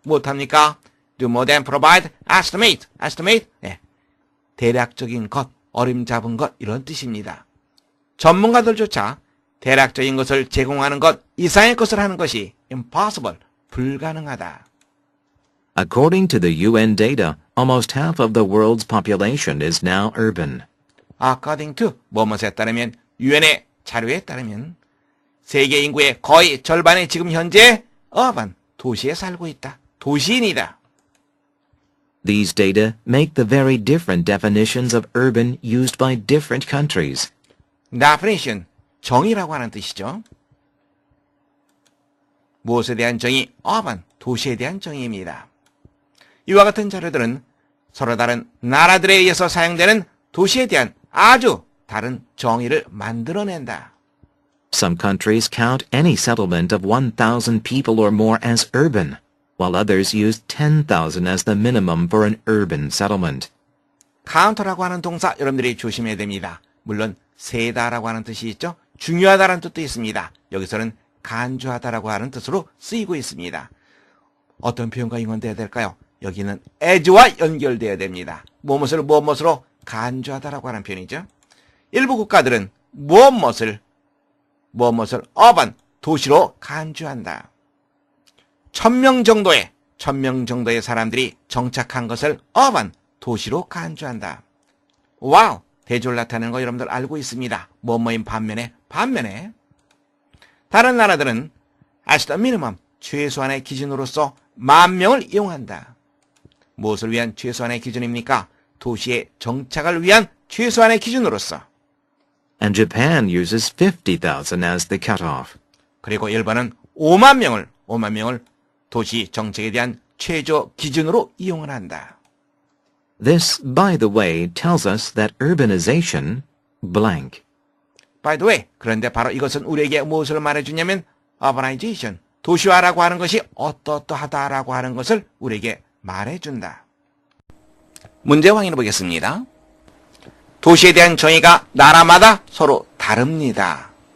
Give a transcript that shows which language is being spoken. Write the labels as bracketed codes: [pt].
[ko] 못합니까? [en] Do more than provide estimate. estimate? [ko] 네. 대략적인 것, 어림잡은 것 이런 뜻입니다. 전문가들조차 대략적인 것을 제공하는 것 이상의 것을 하는 것이 impossible, 불가능하다. [en] According to the UN data, almost half of the world's population is now urban. [ko] according to 뭐뭐에 따르면 유엔의 자료에 따르면 세계 인구의 거의 절반이 지금 현재 urban 도시에 살고 있다. 도시인이다. [en] These data make the very different definitions of urban used by different countries. [ko] definition, 정의라고 하는 뜻이죠. 무엇에 대한 정의? urban, 도시에 대한 정의입니다. 이와 같은 자료들은 서로 다른 나라들에 의해서 사용되는 도시에 대한 아주 다른 정의를 만들어낸다. [en] Some countries count any settlement of 1,000 people or more as urban, while others use 10,000 as the minimum for an urban settlement. [ko] count라고 하는 동사 여러분들이 조심해야 됩니다. 물론 세다라고 하는 뜻이 있죠. 중요하다라는 뜻도 있습니다. 여기서는 간주하다라고 하는 뜻으로 쓰이고 있습니다. 어떤 표현과 연관돼야 될까요? 여기는 as와 연결돼야 됩니다. 무엇으로 간주하다라고 하는 표현이죠. 일부 국가들은 무엇을 urban, 도시로 간주한다. 1,000명 정도의 사람들이 정착한 것을 urban, 도시로 간주한다. 와우! 대조를 나타내는 거 여러분들 알고 있습니다. 뭐뭐인 반면에 다른 나라들은 [en] as the minimum, [ko] 최소한의 기준으로서 10,000명을 이용한다. 무엇을 위한 최소한의 기준입니까? 도시의 정착을 위한 최소한의 기준으로서. [en] And Japan uses 50,000 as the cutoff. [ko] 그리고 일본은 5만 명을 도시 정책에 대한 최저 기준으로 이용을 한다. [en] This, by the way, tells us that urbanization blank. By the way, [ko] 그런데 바로 이것은 우리에게 무엇을 말해주냐면 urbanization, 도시화라고 하는 것이 어떠하다라고 하는 것을 우리에게 말해준다. 문제 확인해 보겠습니다. 도시에 대한 정의가 나라마다 서로 다릅니다.